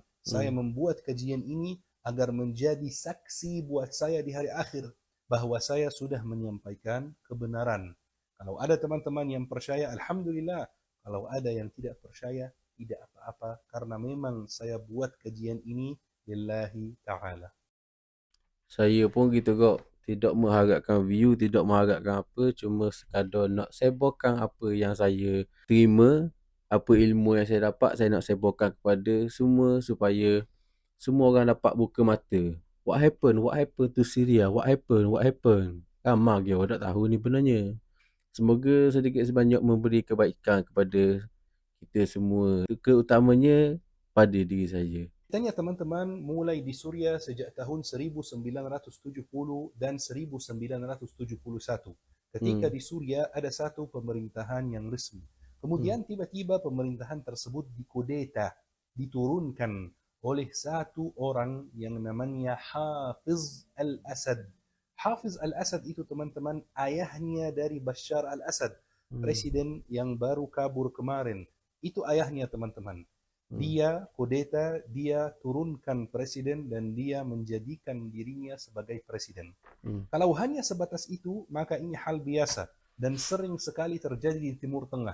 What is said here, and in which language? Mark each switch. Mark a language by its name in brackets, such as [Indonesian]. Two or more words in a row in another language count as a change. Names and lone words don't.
[Indonesian] Saya membuat kajian ini agar menjadi saksi buat saya di hari akhir bahwa saya sudah menyampaikan kebenaran. Kalau ada teman-teman yang percaya, alhamdulillah. Kalau ada yang tidak percaya, tidak apa-apa, karena memang saya buat kajian ini [Arabic] لله تعالى. [Indonesian] Saya pun gitu kok. Tidak mengharapkan view, tidak mengharapkan apa. [Malay] Cuma sekadar nak sebarkan apa yang saya terima, apa ilmu yang saya dapat, saya nak sebarkan kepada semua supaya semua orang dapat buka mata. [English] What happened? What happened to Syria? What happened? What happened? [Malay] Ramai dia orang tak tahu ni benarnya. Semoga sedikit sebanyak memberi kebaikan kepada kita semua. Terutamanya pada diri saya. [Indonesian] Tanya teman-teman, mulai di Suriah sejak tahun 1970 dan 1971. Ketika di Suriah ada satu pemerintahan yang resmi. Kemudian tiba-tiba pemerintahan tersebut dikudeta, diturunkan oleh satu orang yang namanya Hafiz al-Assad. Hafiz al-Assad itu teman-teman ayahnya dari Bashar al-Assad, presiden yang baru kabur kemarin. Itu ayahnya teman-teman. Dia kudeta, dia turunkan presiden dan dia menjadikan dirinya sebagai presiden. Kalau hanya sebatas itu, maka ini hal biasa dan sering sekali terjadi di Timur Tengah.